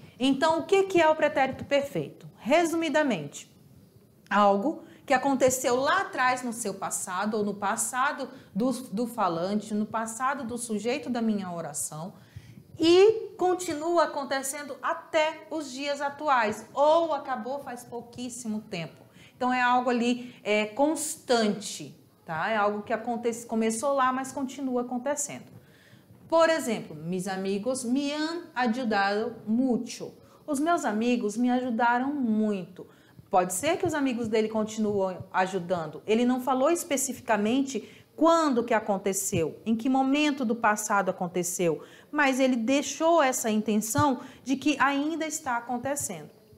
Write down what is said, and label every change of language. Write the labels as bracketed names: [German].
[Portuguese] Então, o que é o pretérito perfeito? Resumidamente, algo que aconteceu lá atrás no seu passado, ou no passado do falante, no passado do sujeito da minha oração, e continua acontecendo até os dias atuais, ou acabou faz pouquíssimo tempo. Então, é algo ali constante, tá? É algo que começou lá, mas continua acontecendo. [Spanish] Por exemplo, mis amigos me han ayudado mucho. [Portuguese] Os meus amigos me ajudaram muito. Pode ser que os amigos dele continuem ajudando. Ele não falou especificamente quando que aconteceu, em que momento do passado aconteceu, mas ele deixou essa intenção de que ainda está acontecendo.